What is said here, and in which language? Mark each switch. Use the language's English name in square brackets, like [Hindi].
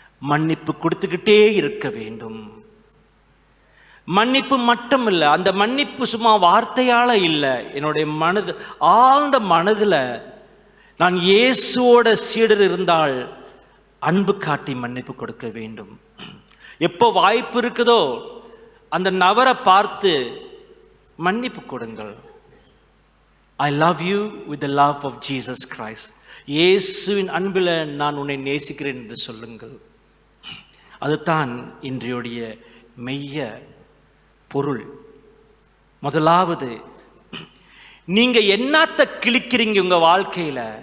[Tamil] மன்னிப்பு கொடுத்துக்கிட்டே இருக்க வேண்டும். மன்னிப்பு மட்டும் இல்லை, அந்த மன்னிப்பு சும்மா வார்த்தையால இல்லை, என்னுடைய மனது ஆழ்ந்த மனதில் நான் இயேசுவோட சீடர் இருந்தால் அன்பு காட்டி மன்னிப்பு கொடுக்க வேண்டும். எப்போ வாய்ப்பு இருக்குதோ அந்த நபரை பார்த்து மன்னிப்பு கொடுங்கள். [English] I love you with the love of Jesus Christ. [Tamil] இயேசுவின் அன்பில் நான் உன்னை நேசிக்கிறேன் என்று சொல்லுங்கள். அதுதான் இன்றைய மெய்ய பொருள். முதலாவது, நீங்க என்னத்த கிழிக்கிறீங்க உங்க வாழ்க்கையில?